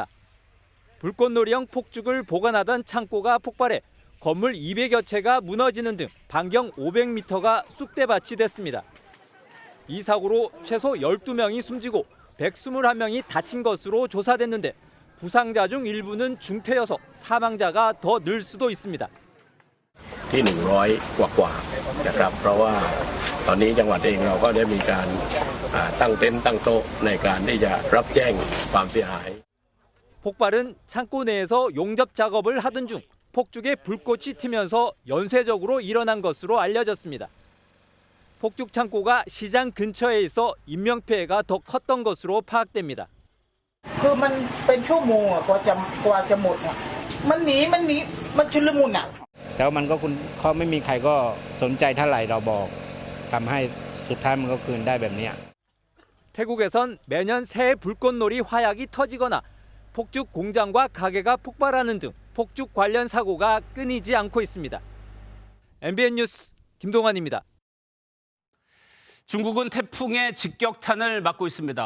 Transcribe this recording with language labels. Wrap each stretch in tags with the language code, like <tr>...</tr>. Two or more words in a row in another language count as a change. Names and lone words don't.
<ko>불꽃놀이형 폭죽을 보관하던 창고가 폭발해 건물 200여 채가 무너지는 등 반경 500m가 쑥대밭이 됐습니다. 이 사고로 최소 12명이 숨지고 121명이 다친 것으로 조사됐는데 부상자 중 일부는 중태여서 사망자가 더 늘 수도 있습니다.</ko> <th>ที่ 100 กว่านะครับเพราะว่าตอนนี้จังหวัดเองเราก็ได้มีการตั้งเต็นท์ตั้งโต๊ะในการที่จะรับแจ้งความเสียหาย</th> <ko>폭발은 창고 내에서 용접 작업을 하던 중 폭죽에 불꽃이 튀면서 연쇄적으로 일어난 것으로 알려졌습니다. 폭죽 창고가 시장 근처에 있어 인명피해가 더 컸던 것으로 파악됩니다.</ko> <th>คือมันเป็นชั่วโมงกว่าจะหมดมันหนีมันชุลมุน แล้วมันก็เขาไม่มีใครก็สนใจเท่าไหร่เราบอกทำให้สุดท้ายมันก็คืนได้แบบนี้</th> <ko>태국에선 매년 새 불꽃놀이 화약이 터지거나 폭죽 공장과 가게가 폭발하는 등 폭죽 관련 사고가 끊이지 않고 있습니다. MBN 뉴스 김동환입니다. 중국은 태풍의 직격탄을 맞고 있습니다.</ko>